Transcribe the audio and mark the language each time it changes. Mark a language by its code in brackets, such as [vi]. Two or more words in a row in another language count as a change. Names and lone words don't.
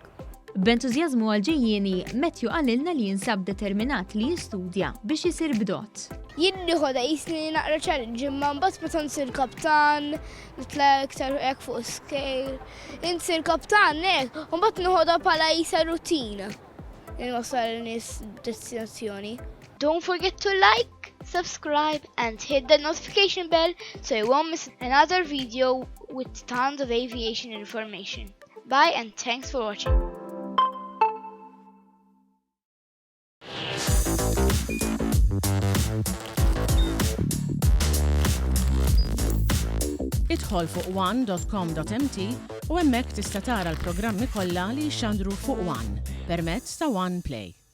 [mt] B'entużjażmu għal-ġejjieni, Matthew qalilna li jinsab determinat li jistudja biex isir bdot. Jien nieħodha jisni naqra challenge imma mbagħad meta nsir kaptan, nitla' iktar hekk fuq scale. Insir kaptan hekk, u mbagħad nieħodha bħala jisa rutina. Inwassal nies destinazzjoni. [en] Don't forget to like, subscribe and hit the notification bell so you won't miss another video with tons of aviation information. Bye and thanks for watching. [mt] Idħol fuq one.com.mt u hemmhekk tista' tara l-programmi kollha li jxandru fuq One permezz ta' One Play.